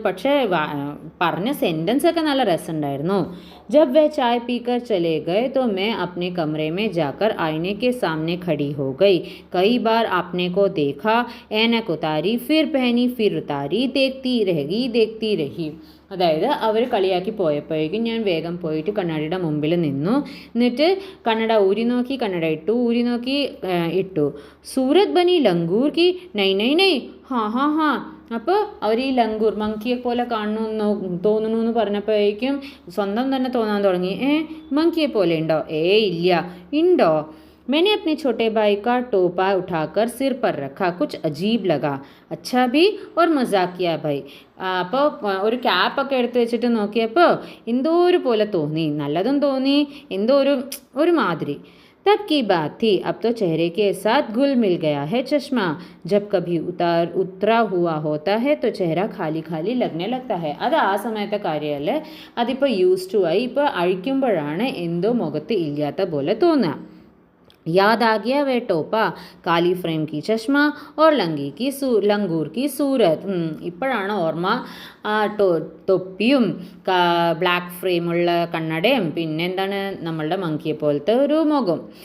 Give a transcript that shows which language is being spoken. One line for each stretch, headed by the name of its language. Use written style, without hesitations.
Malayalam: പക്ഷേ പറഞ്ഞ സെൻറ്റൻസ് ഒക്കെ നല്ല രസമുണ്ടായിരുന്നു.
Hindi: जब वह चाय पीकर चले गए तो मैं अपने कमरे में जाकर आईने के सामने खड़ी हो गई. कई बार आपने को देखा, ऐनक उतारी, फिर पहनी, फिर उतारी, देखती रही.
Malayalam: അതായത് അവർ കളിയാക്കി പോയപ്പോഴേക്കും ഞാൻ വേഗം പോയിട്ട് കണ്ണാടിയുടെ മുമ്പിൽ നിന്നു. എന്നിട്ട് കണ്ണട ഊരി നോക്കി, കണ്ണട ഇട്ടു, ഊരി നോക്കി, ഇട്ടു.
Hindi: സൂരത് ബനി ലംഗൂർ കി, നൈ നൈ നൈ, ഹാ ഹാ ഹാ.
Malayalam: അപ്പോൾ അവർ ഈ ലംഗൂർ മങ്കിയെ പോലെ കാണുന്നു തോന്നുന്നു എന്ന് പറഞ്ഞപ്പോഴേക്കും സ്വന്തം തന്നെ തോന്നാൻ തുടങ്ങി. മങ്കിയെ പോലെ ഉണ്ടോ? ഇല്ല. ഉണ്ടോ?
Hindi: मैंने अपने छोटे भाई का टोपा उठाकर सिर पर रखा. कुछ अजीब लगा. अच्छा भी और मजाकिया भाई.
Malayalam: അപ്പോൾ ഒരു ക്യാപ്പൊക്കെ എടുത്ത് വെച്ചിട്ട് നോക്കിയപ്പോൾ എന്തോ ഒരു പോലെ തോന്നി. നല്ലതും തോന്നി, എന്തോ ഒരു മാതിരി.
Hindi: तब की बात थी. अब तो चेहरे के साथ घुल मिल गया है चश्मा. जब कभी उतरा हुआ होता है तो चेहरा खाली खाली लगने लगता है.
Malayalam: അത് ആ സമയത്തെ കാര്യമല്ലേ. അതിപ്പോൾ യൂസ് ടു ആയി. ഇപ്പോൾ അഴിക്കുമ്പോഴാണ് എന്തോ മുഖത്ത് ഇല്ലാത്ത പോലെ തോന്നുക.
Hindi: याद आ गया वह टोपा, काली फ्रेम की चश्मा और लंगूर की सूरत.
Malayalam: ഇപ്പോഴാണ് ഓർമ്മ ആ തൊപ്പിയും ബ്ലാക്ക് ഫ്രെയിമുള്ള കണ്ണടയും പിന്നെന്താണ് നമ്മളുടെ മങ്കിയെ പോലത്തെ ഒരു മുഖം.